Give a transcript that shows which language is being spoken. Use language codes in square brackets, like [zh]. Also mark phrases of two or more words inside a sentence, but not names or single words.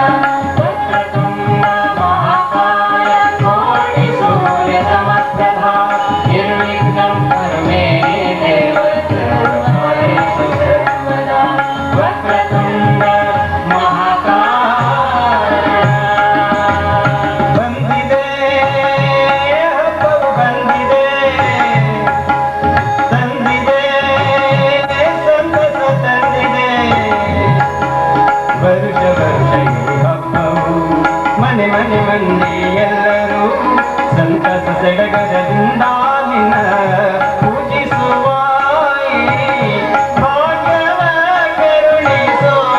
[sa] वक्रतुण्ड महाकाय कोटि सूर्य समप्रभा निर्विघ्नं कुरु मे देव सर्वकार्येषु सर्वदा। वक्रतुण्ड महाकाय [kn] ಬಂದಿದೆ ಹಬ್ಬವು ಬಂದಿದೆ ತಂದಿದೆ ಸಂತಸ ತಂದಿದೆ ವರುಷ ವರುಷ ಈ ಹಬ್ಬವು ಮನೆ ಮನೆ ಮಂದಿ ಎಲ್ಲರೂ ಸಂತಸ ಸಡಗರದಿಂದ ನಿನ್ನ ಪೂಜಿಸುವ ಈ ಭಾಗ್ಯವ ಕರುಣಿಸೋ